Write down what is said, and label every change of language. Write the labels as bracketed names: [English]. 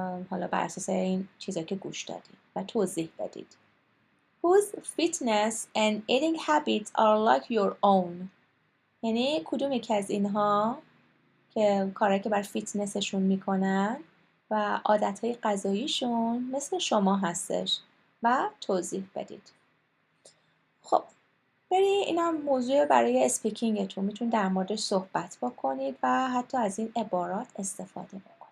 [Persian] حالا بر اساس این چیزایی که گوش دادید و توضیح بدید. [English] Whose fitness and eating habits are like your own. [Persian] یعنی کدوم یکی از اینها که کارهایی که بر فیتنسشون میکنن و عادتهای غذاییشون مثل شما هستش و توضیح بدید. خب بری اینم موضوع برای اسپیکینگتون، میتونید در موردش صحبت بکنید و حتی از این عبارات استفاده بکنید.